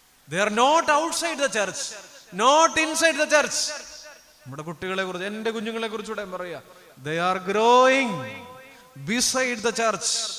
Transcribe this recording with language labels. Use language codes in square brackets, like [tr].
[en] They are not outside the church, not inside the church. [ml] നമ്മുടെ കുട്ടികളെ കുറിച്ച്, എൻ്റെ കുഞ്ഞുങ്ങളെ കുറിച്ചുകൂടെ പറയാ. [en] They are growing beside the church.